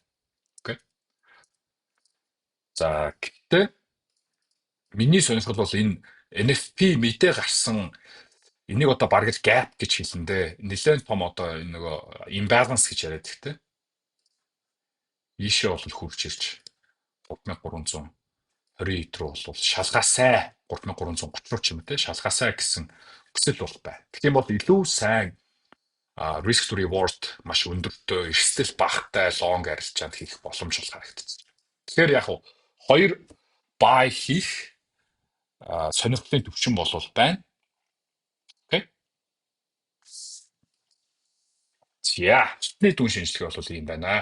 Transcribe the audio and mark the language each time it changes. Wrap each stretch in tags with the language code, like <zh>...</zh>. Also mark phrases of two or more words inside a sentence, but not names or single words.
<mn>Окей. За гэхдээ миний сонирхол бол энэ NFP мэдээ гарсан энийг одоо бараг л gap гэж хэлэндээ нэлээд том одоо энэ нөгөө imbalance гэж яриад ихтэй. Ийшээ бол хурж ирж 3320 руу бол шалгаасай 3330 руу ч юм уу те шалгаасай гэсэн хүсэл бол бай. Тэгэх юм бол илүү сайн</mn> <en>risk to reward</en> <mn>маш өндөртэй эрсдэл багтай long арилжаанд хийх боломж бол харагдчих. Тэгэхээр яг хоёр buy хийх сонирхлын төвшин бол байна. Окей. За, алтны дүн шинжилгээ бол ийм байна.</mn>